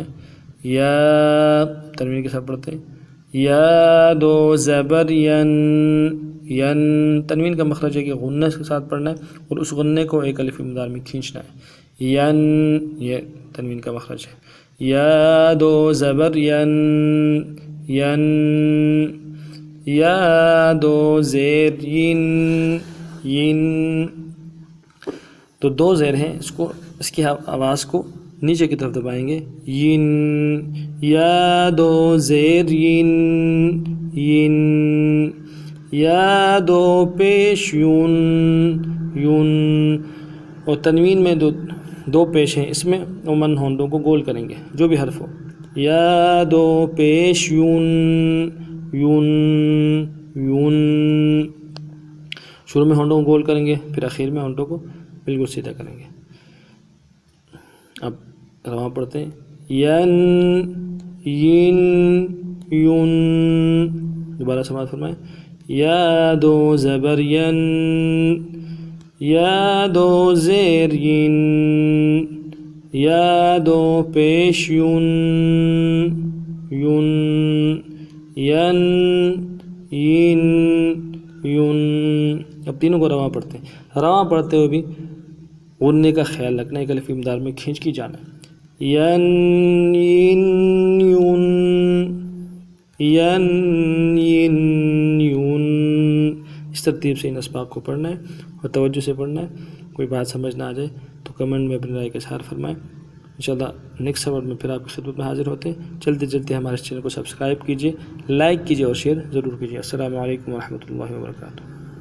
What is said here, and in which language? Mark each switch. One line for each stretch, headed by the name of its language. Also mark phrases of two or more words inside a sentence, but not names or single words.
Urdu: یا تنوین کے ساتھ پڑھتے ہیں۔ یا دو زبر ین، ین تنوین کا مخرج ہے کہ غنہ کے ساتھ پڑھنا ہے، اور اس غنے کو ایک الف کی مقدار میں کھینچنا ہے۔ ین یہ تنوین کا مخرج ہے۔ یا دو زبر ین، ین یا دو زیر ین، ین تو 2 زیر ہیں، اس کی آواز کو نیچے کی طرف دبائیں گے۔ ین یا دو زیر ین، ین یا دو پیش یون، یون اور تنوین میں دو پیش ہیں، اس میں عموماً ہونٹوں کو گول کریں گے جو بھی حرف ہو۔ یا دو پیش یون، یون یون شروع میں ہونٹوں کو گول کریں گے، پھر آخر میں ہونٹوں کو بالکل سیدھا کریں گے۔ اب رواں پڑھتے ہیں۔ ین، ین، یون دوبارہ سماعت فرمائیں۔ یا دو زبر ین، یا دو زیر ین، یا دو پیش یون، یون ین، ین، یون۔ اب تینوں کو رواں پڑھتے ہیں۔ رواں پڑھتے ہوئے بھی غنے کا خیال رکھنا، ایک الف کی مقدار میں کھینچ کی جانا ہے۔ ین، ین، یون، ین، ین، یون اس ترتیب سے ان اسباق کو پڑھنا ہے اور توجہ سے پڑھنا ہے۔ کوئی بات سمجھ نہ آ جائے تو کمنٹ میں اپنی رائے کا اظہار فرمائیں۔ انشاءاللہ نیکسٹ سبق میں پھر آپ کی خدمت میں حاضر ہوتے ہیں۔ چلتے چلتے ہمارے چینل کو سبسکرائب کیجیے، لائک کیجیے اور شیئر ضرور کیجیے۔
Arabic: السلام علیکم ورحمۃ اللہ وبرکاتہ۔